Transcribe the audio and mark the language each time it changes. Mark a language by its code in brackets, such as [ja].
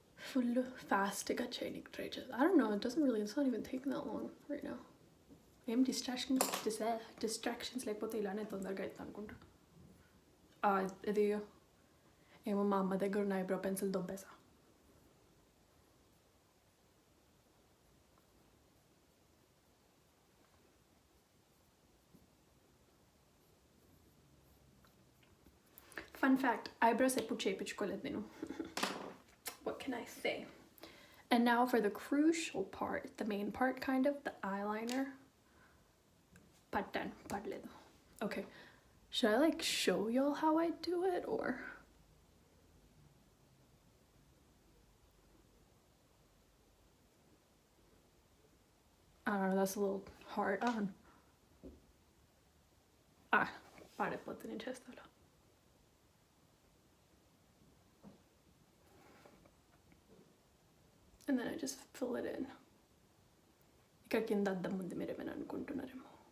[te] Full fast గా చేయడానికి try చేద్దాం. [en] I don't know, it doesn't really, it's not even taking that long right now. [te] ఏం distractions లేకపోతే ఇలానే తొందరగా అవుతుంది అనుకుంటా. ఇది ఏమో మా అమ్మ దగ్గర ఉన్న eyebrow pencil దొబ్బేసా. Fun fact, eyebrows ఎప్పుడు చేయించుకోలేదు నేను. [en] What can I say? And now for the crucial part, the main part kind of, the eyeliner. Padledu. Okay, should I like show y'all how I do it, or I don't know, that's a little hard on. [te] పాడైపోతుంది నేను చేస్తాను. [en] and then I just fill it in. [te] ఇక్కడ కింద అద్దం ఉంది, మీరు ఏమైనా అనుకుంటున్నారేమో.